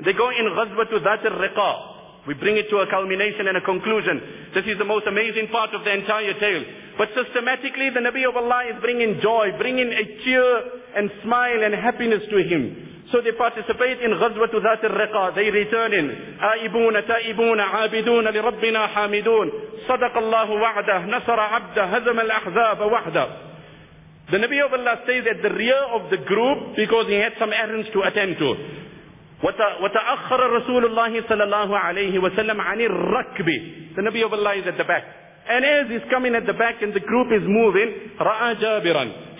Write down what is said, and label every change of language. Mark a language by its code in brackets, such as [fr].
[en] They go in غَزْوَةُ ذَاتِ الرِّقَى. We bring it to a culmination and a conclusion. This is the most amazing part of the entire tale. But systematically, the Nabi of Allah is bringing joy, bringing a cheer and smile and happiness to him. So they participate in غَزْوَةُ ذَاتِ الرِّقَى. They return in [ar] آئِبُونَ تَائِبُونَ عَابِدُونَ لِرَبِّنَا حَامِدُونَ صَدَقَ اللَّهُ وَعْدَهُ نَصَرَ عَبْدَهُ هَزَمَ الْأَحْزَابَ وَحْدَهُ. [en] The Nabi of Allah stays at the rear of the group because he had some errands to attend to. [ar] وَتَأَخَّرَ رَسُولُ اللَّهِ صَلَى اللَّهُ عَلَيْهِ وَسَلَّمْ عَنِ الرَّكْبِ. [en] The Nabi of Allah is at the back. And as he's coming at the back and the group is moving, [ar] رَأَى جَابِرًا.